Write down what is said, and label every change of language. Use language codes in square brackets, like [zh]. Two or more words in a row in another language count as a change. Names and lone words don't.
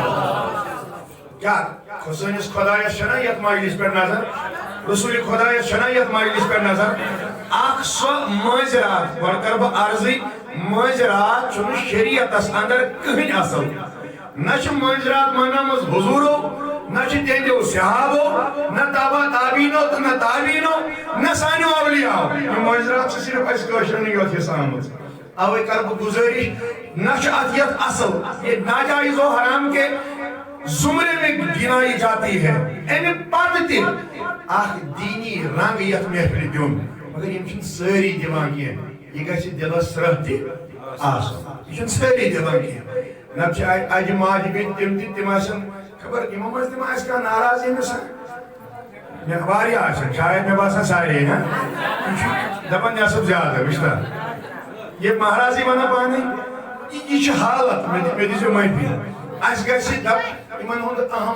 [ks] کیا سٲنِس خۄدایس چھنا یتھ مجلس پٮ۪ٹھ نظر رسول خۄدایس چھنا یتھ مجلس پٮ۪ٹھ نظر اکھ سۄ مٲنٛزِ رات گۄڈٕ کرٕ بہٕ عرضٕے مٲنٛزِ رات چھُنہٕ شریعتس اندر کٕہٕنۍ اصل نہ چھِ مٲنٛزِ رات منٲومٕژ حضوٗرو نہ چھِ تِہنٛدیو صحابو نہ تابا تابیٖنو تہٕ نہ تابیٖنو نہ سانیو اولیاہو یہِ مٲنٛزِ رات چھِ صرف اَسہِ کٲشرٮ۪نٕے یوت حصہٕ آمٕژ اوے کرٕ بہٕ گُزٲرِش نہ چھُ اتھ یتھ اصل [ur] یہ ناجائز و حرام کے زمرے میں گنائی جاتی ہے [ks] امہِ پتہٕ تہِ اکھ دینی رنگ یتھ محفلہِ دیُن مگر یِم چھِنہٕ سٲری دِوان کینٛہہ یہِ گژھِ دِلس سرٛہ تہِ آسُن یہِ چھُنہٕ سٲری دِوان کینٛہہ نتہٕ چھِ اجہِ ماجہِ بیٚنہِ تِم آسن خبر یِمو منٛز تہِ ما آسہِ کانٛہہ ناراض ییٚمِس مےٚ واریاہ آسن شاید مےٚ باسان سارے یِم چھِ دپان نٮ۪صٕف زیادٕ وٕچھنا یہِ مہرازٕے ونان پانے یہِ چھِ حالت مےٚ دِژیو معٲفی اَسہِ گژھِ یِمن ہُنٛد اہم